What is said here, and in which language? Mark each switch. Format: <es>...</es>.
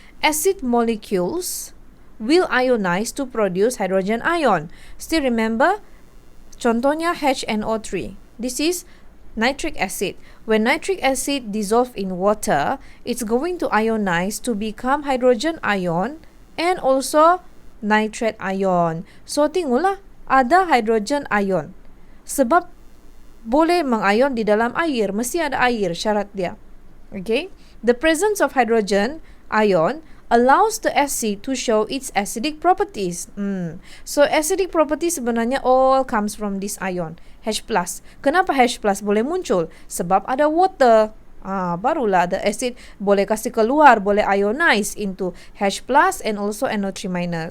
<en>Acid molecules will ionize to produce hydrogen ion. Still remember? Contohnya HNO3. This is nitric acid. When nitric acid dissolved in water, it's going to ionize to become hydrogen ion and also nitrate ion.</en> <ms>So tengoklah, ada hydrogen ion. Sebab boleh mengion di dalam air, mesti ada air syarat dia.</ms> <en>Okay? The presence of hydrogen ion allows the acid to show its acidic properties. So acidic properties sebenarnya all comes from this ion, H+.</en> <ms>Kenapa H+ boleh muncul? Sebab ada water. Barulah</ms> <en>the acid</en> <ms>boleh kasih keluar, boleh</ms> <en>ionize into H+ and also NO3-.</en>